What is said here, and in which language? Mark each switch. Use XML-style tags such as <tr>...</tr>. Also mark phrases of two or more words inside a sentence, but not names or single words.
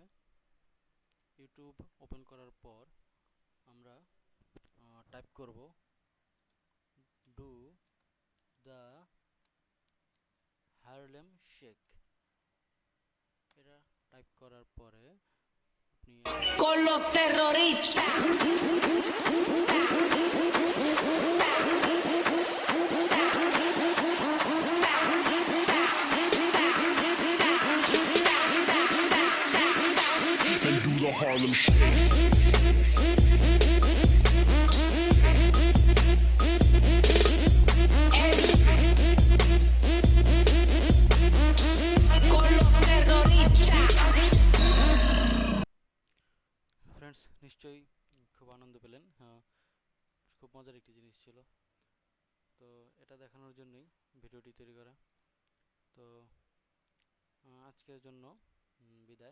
<bn>ইউটিউব ওপেন করার পর আমরা টাইপ করব ডু দ্য হারলেম শেক। এটা টাইপ করার পরে আপনি</bn> <es>con los terroristas.</es> <en>And do the Harlem Shake.</en> <es>Con los terroristas.</es> <bn>ফ্রেন্ডস, নিশ্চয়ই খুব আনন্দ পেলেন। খুব মজার একটি জিনিস ছিল। তো এটা দেখানোর জন্যই ভিডিওটি তৈরি করা। তো আজকের জন্য বিদায়।</bn>